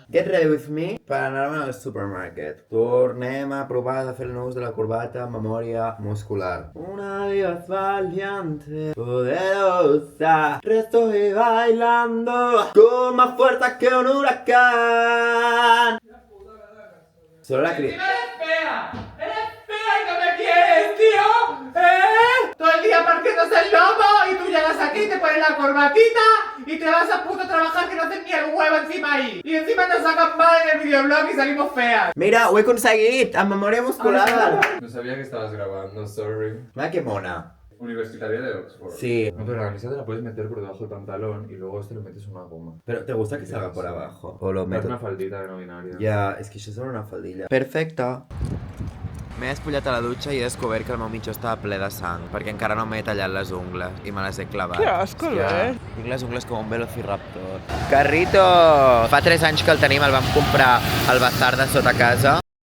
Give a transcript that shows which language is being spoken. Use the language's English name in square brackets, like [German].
[English] Get ready with me [Catalan] per anar-me al supermarket. Tornem a provar de fer el nus de la corbata amb memòria muscular. [Spanish] Una dios valiente, poderosa, estoy bailando con más fuerza que un huracán. Solo la crítica. ¡Eres fea y no me quieres, tío! Todo el día partiéndose el lomo y tú llegas aquí, te pones la corbatita y te vas a puto trabajar que no haces ni el huevo encima ahí. Y encima nos sacan mal en el videoblog y salimos feas. [Catalan] Mira, ho he aconseguit, amb memòria muscular. [Spanish] No sabía que estabas grabando, sorry. Mira que mona. Universitaria de Oxford. Sí. No, pero la camisa te la puedes meter por debajo del pantalón y luego lo metes en una goma. Pero ¿te gusta que salga por abajo? O lo Es meto... una faldita de no binaria. [Catalan] Ja, és que això és una faldilla. Perfecte. M'he despullat a la dutxa i he descobert que el meu mitjó estava ple de sang, perquè encara no m'he tallat les ungles i me les he clavat. [Spanish] Que asco, [Catalan] Hòstia, tinc les ungles com un velociraptor. Carrito! Fa 3 anys que el tenim, el vam comprar al bazar de sota casa.